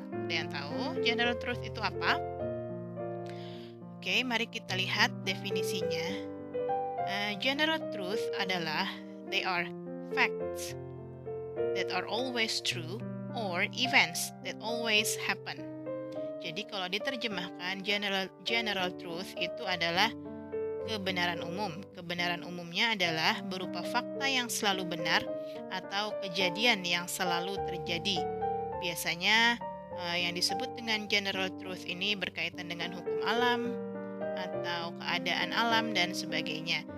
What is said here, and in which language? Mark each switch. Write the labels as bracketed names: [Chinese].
[Indonesian] Ada yang tahu general truth itu apa? Oke, mari kita lihat definisinya. [English] General truth adalah they are facts that are always true or events that always happen. [Indonesian] Jadi kalau diterjemahkan general truth itu adalah kebenaran umum. Kebenaran umumnya adalah berupa fakta yang selalu benar atau kejadian yang selalu terjadi. Biasanya yang disebut dengan general truth ini berkaitan dengan hukum alam atau keadaan alam dan sebagainya.